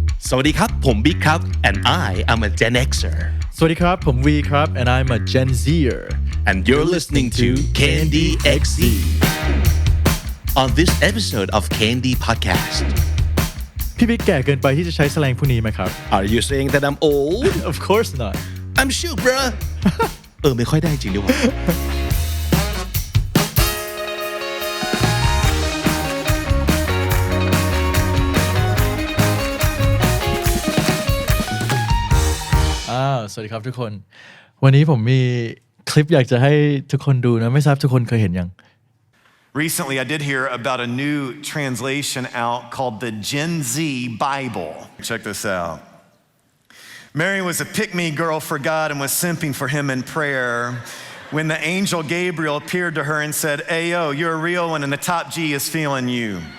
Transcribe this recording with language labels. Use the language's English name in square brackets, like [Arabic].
[Thai] สวัสดีครับผมบิ๊กครับ [English] and I am a Gen Xer [Thai] สวัสดีครับผมวีครับ [English] and I'm a Gen Zer and you're listening to Candy XZ on this episode of Candy Podcast [Thai] พี่บิ๊กแก่เกินไปที่จะใช้แสแลงพวกนี้ไหมครับ [English] Are you saying that I'm old? Of course not I'm sure bruh [Thai] ไม่ค่อยได้จริงด้วยวะ สวัสดีครับทุกคนวันนี้ผมมีคลิปอยากจะให้ทุกคนดูนะไม่ทราบทุกคนเคยเห็นยัง [English] Recently, I did hear about a new translation out called the Gen Z Bible. Check this out. Mary was a pick-me girl for God and was simping for him in prayer when the angel Gabriel appeared to her and said, "Ayo, you're a real one and the top G is feeling you."